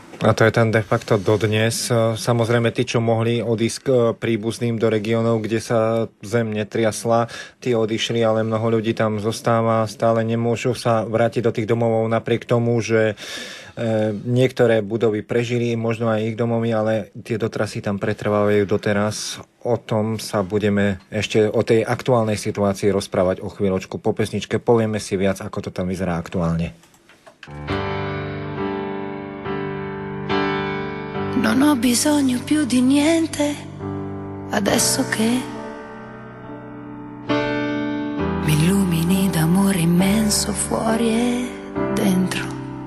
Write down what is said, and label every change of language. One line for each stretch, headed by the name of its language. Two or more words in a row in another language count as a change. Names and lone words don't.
Slovak: A to je tam de facto dodnes. Samozrejme, tí, čo mohli odísť k príbuzným do regiónov, kde sa zem netriasla, tí odišli, ale mnoho ľudí tam zostáva, stále nemôžu sa vrátiť do tých domovov napriek tomu, že niektoré budovy prežili, možno aj ich domovy, ale tie dotrasy tam pretrvávajú doteraz. O tom sa budeme ešte o tej aktuálnej situácii rozprávať o chvíľočku. Po pesničke povieme si viac, ako to tam vyzerá aktuálne.
Italian: Non ho bisogno più di niente adesso che mi illumini d'amore immenso fuori e dentro.